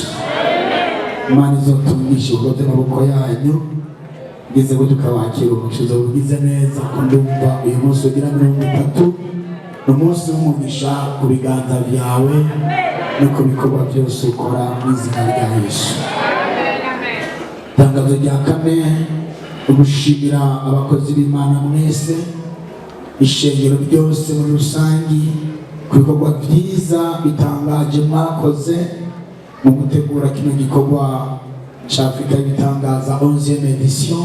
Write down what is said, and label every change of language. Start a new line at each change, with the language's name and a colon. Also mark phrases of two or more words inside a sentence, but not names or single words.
Rundi: Imana izotungisha ubwote n'amaboko yanyu, ngeze ngo tukabakira umugisha ugize neza. Ko ndumva uyu munsi ugira 30 ni umunsi w'umugisha ku biganza byawe no ku bikorwa byose ukora mu izina rya Yesu. Itangazo rya kane ugushimira abakozi b'Imana mwese, ishengero ryose muri rusangi ku bikorwa byiza bitangaje mwakoze mu gutegura kino gikorwa cya Afrika y'ibitangaza 11e edition.